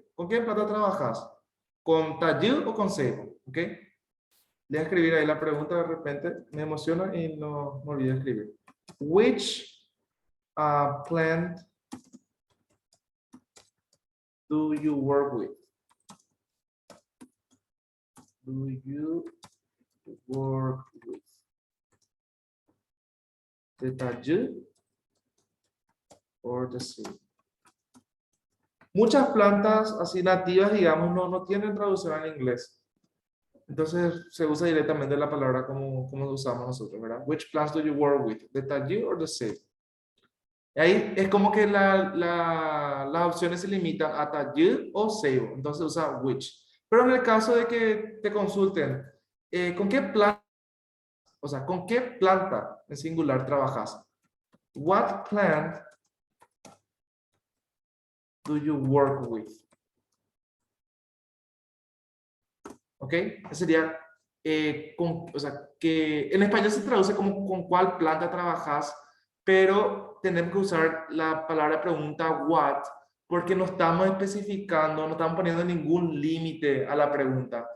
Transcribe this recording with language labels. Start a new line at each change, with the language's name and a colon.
Spanish: ¿Con qué planta trabajas? ¿Con Tayud o con Seibo? ¿Ok? Voy a escribir ahí la pregunta, de repente me emociona y no me olvidé escribir.
English: Which plant do you work with? Do you work with? The Tayud or the Seibo?
Spanish: Muchas plantas así nativas, digamos, no tienen traducción en inglés. Entonces se usa directamente la palabra como usamos nosotros, ¿verdad?
English: Which plants do you work with? The Tayud or the Seibo?
Spanish: Ahí es como que las opciones se limitan a Tayud o Seibo. Entonces usa which. Pero en el caso de que te consulten, ¿con qué planta? O sea, ¿con qué planta en singular trabajas?
English: What plant do you work with? ¿Ok?
Spanish: Ese sería, o sea, que en español se traduce como con cuál planta trabajas, pero tenemos que usar la palabra pregunta what, porque no estamos especificando, no estamos poniendo ningún límite a la pregunta.